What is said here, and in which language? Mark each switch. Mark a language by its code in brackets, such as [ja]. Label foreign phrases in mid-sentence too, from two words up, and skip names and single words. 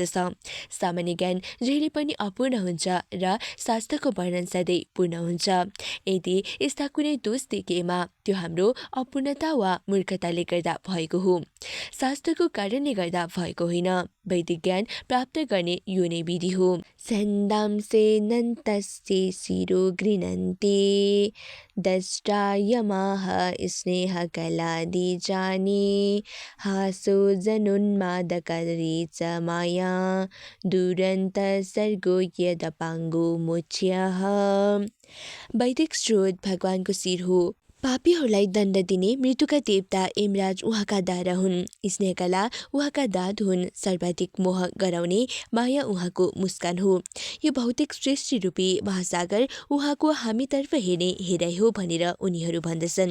[ne] सामान्य ज्ञान जहिले पनि अपूर्ण हुन्छ र शास्त्रको वर्णन सधैँ पूर्ण हुन्छ। यदि यस्ता कुनै दोष देखिएमा त्यो हाम्रो अपूर्णता वा मूर्खताले गर्दा भएको हो, शास्त्रको कारणले गर्दा भएको होइन। वैदिक ज्ञान प्राप्त गर्ने यो नै विधि हो। [sa] छन्दांसे नन्तस्ते शिरो गृह्णन्ति दष्ट्रायमाह स्नेहकलादि जानी हासो जनुन्मादकरी च माया दुरन्त सर्गो यदपाङ्गो मोच्यः। [ne] वैदिक स्रोत भगवानको शिर हो। पापीहरूलाई दण्ड दिने मृत्युका देवता यमराज उहाँका दारा हुन्। स्नेहकला उहाँका दाद हुन्। सर्वाधिक मोह गराउने माया उहाँको मुस्कान हो। यो भौतिक सृष्टि रूपी महासागर उहाँको हामीतर्फ हेर्ने हेराइ हो भनेर उनीहरू भन्दछन्।